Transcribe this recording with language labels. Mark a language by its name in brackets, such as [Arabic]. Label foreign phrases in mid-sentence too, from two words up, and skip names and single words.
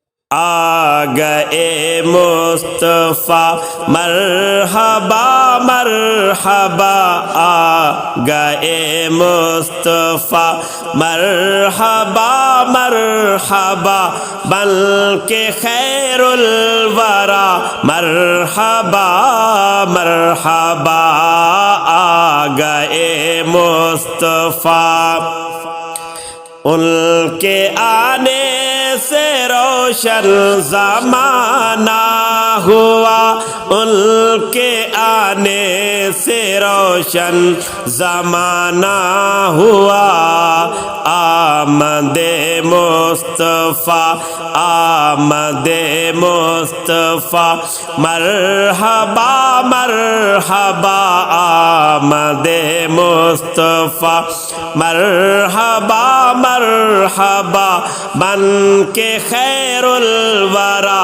[Urdu] آ گئے مصطفیٰ [Arabic] مرحبا مرحبا، [Urdu] آ گئے مصطفیٰ [Arabic] مرحبا مرحبا، [Urdu] بلکہ [Arabic] خیر الورا مرحبا مرحبا، [Urdu] آ گئے مصطفیٰ۔ ان کے آنے سے روشن زمانہ ہوا، ان کے آنے سے روشن زمانہ ہوا، آمد مصطفیٰ آمد مصطفیٰ [Arabic] مرحبا مرحبا، [Urdu] آمد مصطفیٰ [Arabic] مرحبا مرحبا، [Urdu] بن کے [Arabic] خیر الورا